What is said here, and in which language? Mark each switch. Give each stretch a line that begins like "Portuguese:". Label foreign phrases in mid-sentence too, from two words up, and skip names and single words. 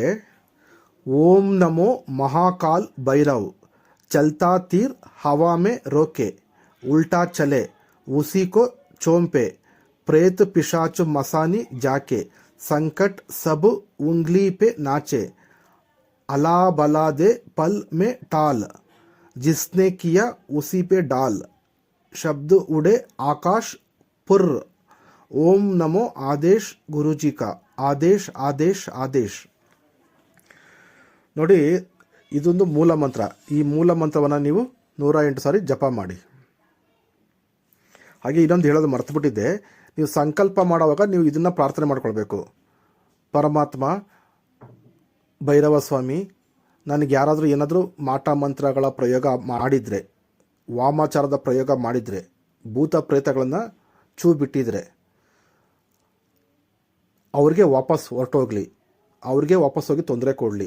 Hindi: ओम नमो महाकाल भैरव, चलता तीर हवा में रोके, उल्टा चले उसी को चोंपे, प्रेत पिशाच मसानी जाके, संकट सब उंगली पे नाचे, अला बला दे पल में टाल, जिसने किया उसी पे डाल, शब्द उड़े आकाश पुर, ओम नमो आदेश गुरुजी का, आदेश आदेश आदेश.
Kannada: ನೋಡಿ, ಇದೊಂದು ಮೂಲ ಮಂತ್ರ. ಈ ಮೂಲ ಮಂತ್ರವನ್ನು ನೀವು 108 ಸಾರಿ ಜಪ ಮಾಡಿ. ಹಾಗೆ ಇನ್ನೊಂದು ಹೇಳೋದು ಮರ್ತುಬಿಟ್ಟಿದ್ದೆ, ನೀವು ಸಂಕಲ್ಪ ಮಾಡುವಾಗ ನೀವು ಇದನ್ನು ಪ್ರಾರ್ಥನೆ ಮಾಡ್ಕೊಳ್ಬೇಕು. ಪರಮಾತ್ಮ, ಭೈರವ ಸ್ವಾಮಿ, ನನಗೆ ಯಾರಾದರೂ ಏನಾದರೂ ಮಾಟ ಮಂತ್ರಗಳ ಪ್ರಯೋಗ ಮಾಡಿದರೆ, ವಾಮಾಚಾರದ ಪ್ರಯೋಗ ಮಾಡಿದರೆ, ಭೂತ ಪ್ರೇತಗಳನ್ನು ಚೂ ಬಿಟ್ಟಿದ್ರೆ ಅವ್ರಿಗೆ ವಾಪಸ್ ಹೊರಟೋಗ್ಲಿ, ಅವ್ರಿಗೆ ವಾಪಸ್ ಹೋಗಿ ತೊಂದರೆ ಕೊಡಲಿ.